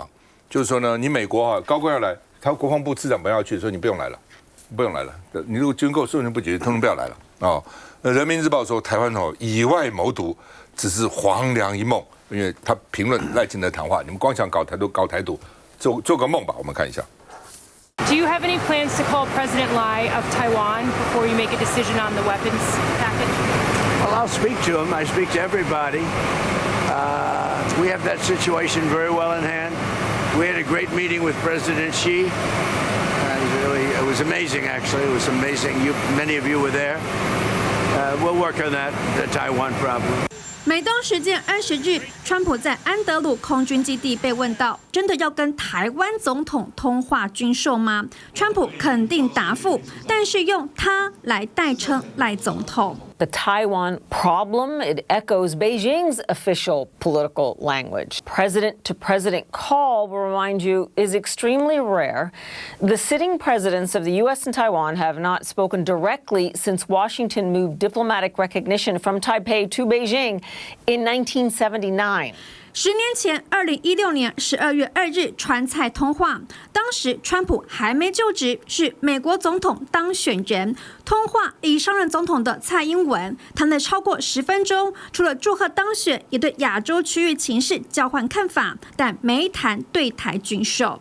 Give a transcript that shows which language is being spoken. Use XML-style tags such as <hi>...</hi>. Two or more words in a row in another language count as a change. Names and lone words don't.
<zh>就是說呢，你美國高官要來，他國防部次長本來要去，所以你不用來了，不用來了。你如果軍購事情不解決，通通不要來了哦。人民日報說，台灣以外謀獨只是黃粱一夢，因為他評論賴清德談話，你們光想搞台獨，做個夢吧。我們看一下。</zh> <en>Do you have any plans to call President Lai of Taiwan before you make a decision on the weapons package? Well, I'll speak to him. I speak to everybody. We have that situation very well in hand. We had a great meeting with President Xi. It was amazing, actually. It was amazing. Many of you were there. We'll work on the Taiwan problem.</en> <zh>美東時間20日，川普在安德魯空軍基地被問到，真的要跟台灣總統通話軍售嗎？川普肯定答覆，但是用他來代稱賴總統。</zh> <en>The Taiwan problem, it echoes Beijing's official political language. President-to-president call, we'll remind you, is extremely rare. The sitting presidents of the U.S. and Taiwan have not spoken directly since Washington moved diplomatic recognition from Taipei to Beijing in 1979.</en> <zh>10 年前，2016年12月2日，川蔡通話，當時川普還沒就職，是美國總統當選人。通話已上任總統的蔡英文談了超過10分鐘，除了祝賀當選，也對亞洲區域情勢交換看法，但沒談對台軍售。</zh>